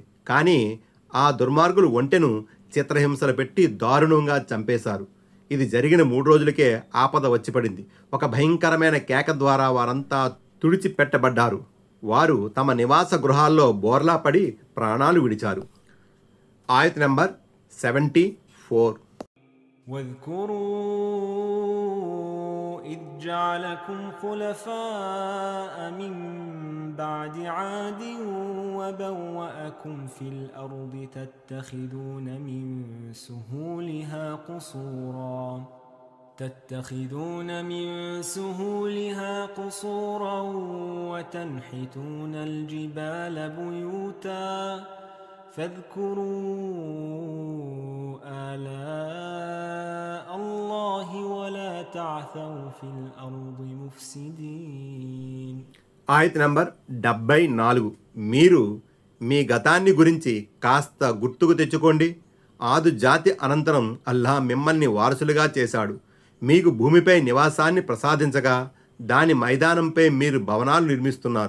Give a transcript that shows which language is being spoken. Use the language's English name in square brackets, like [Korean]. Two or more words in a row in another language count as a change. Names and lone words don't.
[Telugu] కానీ ఆ దుర్మార్గులు ఒంటెను చిత్రహింసలు పెట్టి దారుణంగా చంపేశారు. ఇది జరిగిన 3 రోజులకే ఆపద వచ్చి పడింది. ఒక భయంకరమైన కేక ద్వారా వారంతా తుడిచిపెట్టబడ్డారు. వారు తమ నివాస గృహాల్లో బోర్లా పడి ప్రాణాలు విడిచారు. ఆయత్ నంబర్ 74. [Arabic] واذكروا إذ جعلكم خلفاء من بعد عاد وبوأكم في الأرض تتخذون من سهولها قصورا وتنحتون الجبال بيوتا فاذكروا آلاء الله ولا تعثوا في الأرض مفسدين. [Telugu] ఆయత్ నంబర్ 74. మీరు మీ గతాన్ని గురించి కాస్త గుర్తుకు తెచ్చుకోండి. ఆదు జాతి అనంతరం అల్లాహ్ మిమ్మల్ని వారసులుగా చేశాడు. మీకు భూమిపై నివాసాన్ని ప్రసాదించగా దాని మైదానంపై మీరు భవనాలు నిర్మిస్తున్నారు.